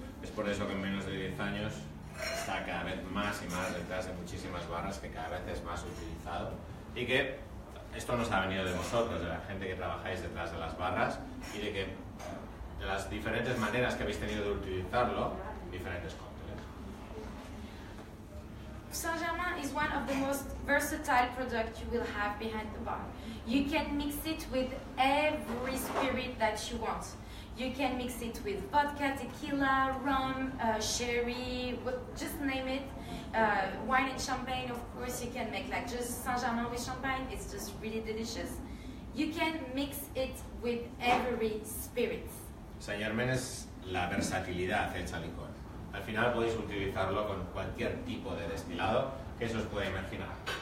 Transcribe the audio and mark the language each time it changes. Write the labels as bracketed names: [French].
[Spanish] Es por eso que en menos de 10 años está cada vez más y más detrás de muchísimas barras, que cada vez es más utilizado, y que esto nos ha venido de vosotros, de la gente que trabajáis detrás de las barras, y de que de las diferentes maneras que habéis tenido de utilizarlo, diferentes cócteles. [English] Saint-Germain is one of the most versatile products you will have behind the bar. You can mix it with every spirit that you want. You can mix it with vodka, tequila, rum, sherry, just name it. Wine and champagne, of course, you can make like just Saint-Germain with champagne. It's just really delicious. You can mix it with every spirit. [Spanish] Saint Germain es la versatilidad hecha licor. Al final podéis utilizarlo con cualquier tipo de destilado que se os pueda imaginar.